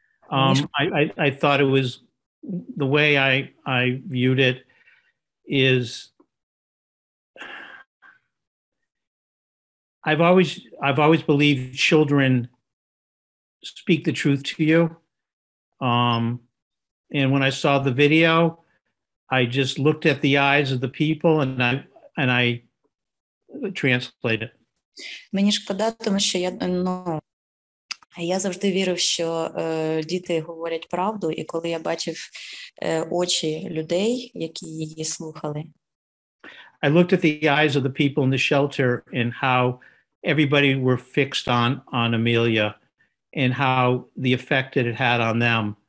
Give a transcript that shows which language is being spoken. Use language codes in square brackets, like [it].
[en] I thought it was the way I viewed it is I've always believed children speak the truth to you. And when I saw the video, I just looked at the eyes of the people and I translated. [uk] Мені шкода, тому що я завжди вірив, що діти говорять правду, і коли я бачив очі людей, які її слухали. [en] I looked at the eyes of the people in the shelter and how everybody were fixed on Amelia and how the effect that it had on them.